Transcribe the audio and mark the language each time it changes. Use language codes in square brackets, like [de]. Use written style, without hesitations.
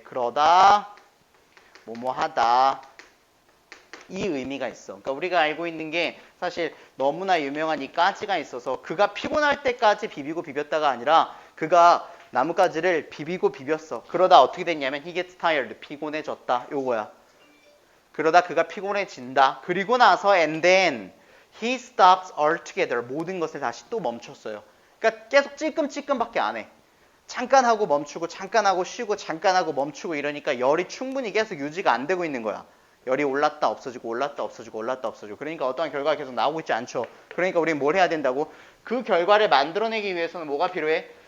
[ko] 그러다 뭐뭐 하다 이 의미가 있어. 그러니까 우리가 알고 있는 게 사실 너무나 유명한 이까지가 있어서 그가 피곤할 때까지 비비고 비볐다가 아니라 그가 나뭇가지를 비비고 비볐어. 그러다 어떻게 됐냐면 [en] he gets tired. [ko] 피곤해졌다. 요거야. 그러다 그가 피곤해진다. 그리고 나서 [en] and then he stops altogether. [ko] 모든 것을 다시 또 멈췄어요. 그러니까 계속 찔끔찔끔밖에 안 해. 잠깐 하고 멈추고 잠깐 하고 쉬고 잠깐 하고 멈추고 이러니까 열이 충분히 계속 유지가 안 되고 있는 거야. 열이 올랐다 없어지고 올랐다 없어지고 올랐다 없어지고 그러니까 어떠한 결과가 계속 나오고 있지 않죠. 그러니까 우리는 뭘 해야 된다고? 그 결과를 만들어내기 위해서는 뭐가 필요해?